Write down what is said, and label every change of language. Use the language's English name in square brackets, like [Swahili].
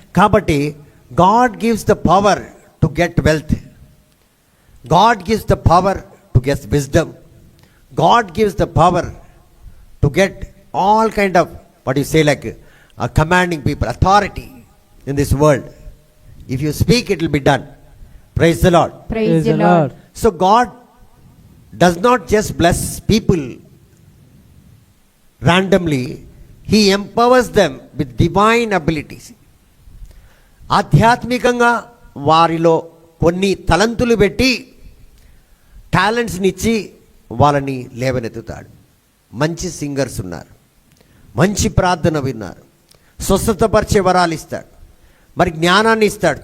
[Telugu] కాబట్టి [English] God gives the power to get wealth. God gives the power to get wisdom. God gives the power to get all kind of what you say like commanding people, authority in this world. If you speak it will be done. Praise the Lord. Praise the Lord. So God does not just bless people randomly, He empowers them with divine abilities. [Telugu] ఆధ్యాత్మికంగా వారిలో కొన్ని తలంతులు పెట్టి టాలెంట్స్ని ఇచ్చి వాళ్ళని లేవనెత్తుతాడు. మంచి singers ఉన్నారు, మంచి ప్రార్థన విన్నారు, స్వస్థతపరిచే వరాలు ఇస్తాడు, మరి జ్ఞానాన్ని ఇస్తాడు.